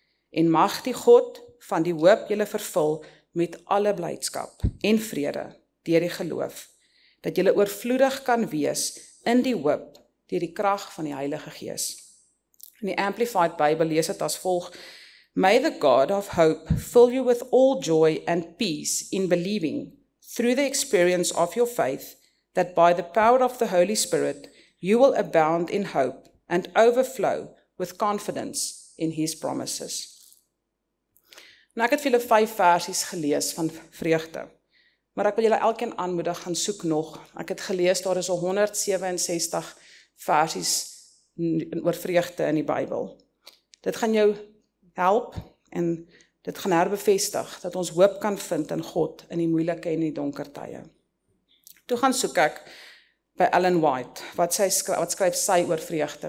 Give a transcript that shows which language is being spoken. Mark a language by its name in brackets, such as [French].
[Afrikaans] En mag die God van die hoop julle vervul met alle blydskap en vrede deur die geloof, dat julle oorvloedig kan wees in die hoop deur die krag van die Heilige Gees. In die Amplified Bible lees dit as volg: [English] May the God of hope fill you with all joy and peace in believing, through the experience of your faith, that by the power of the Holy Spirit you will abound in hope and overflow with confidence in His promises. [Afrikaans] Nou ek het vir julle 5 versies gelees van vreugde, maar ek wil julle elkeen aanmoedig, gaan soek nog. Ek het gelees, daar is al 167 versies oor vreugde in die Bybel. Dit gaan jou help en dit gaan herbevestig dat ons hoop kan vind in God in die moeilike en die donker tye. Toe gaan soek ek by Ellen White, wat skryf sy oor vreugde.